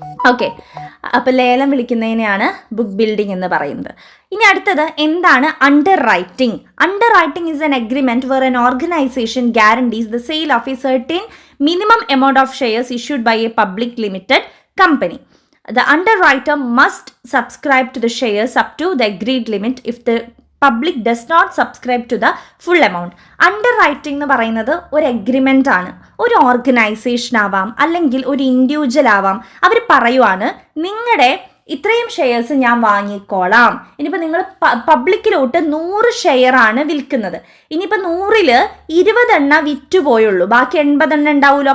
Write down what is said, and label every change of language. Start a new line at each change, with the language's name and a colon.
Malayalam: Okay, അപ്പോൾ ലേലം വിളിക്കുന്നതിനെയാണ് book building എന്ന് പറയുന്നത്. ഇനി അടുത്തത് എന്താണ് under writing?
English: Underwriting is an agreement where an organisation guarantees the sale of a certain minimum amount of shares issued by a public limited company. The underwriter must subscribe to the shares up to the agreed limit if the public does not subscribe to the full amount.
Malayalam: Under writing എന്ന് പറയുന്നത് ഒരു agreement ആണ്. ഒരു organisation ആവാം, അല്ലെങ്കിൽ ഒരു individual ആവാം. അവർ പറയുവാണ്, നിങ്ങളുടെ ഇത്രയും ഷെയർസ് ഞാൻ വാങ്ങിക്കോളാം. ഇനിയിപ്പോൾ നിങ്ങൾ പബ്ലിക്കിലോട്ട് 100 ഷെയറാണ് വിൽക്കുന്നത്. ഇനിയിപ്പോൾ 100ൽ 20 എണ്ണ വിറ്റുപോയുള്ളൂ, ബാക്കി 80 എണ്ണ ഉണ്ടാവുമല്ലോ.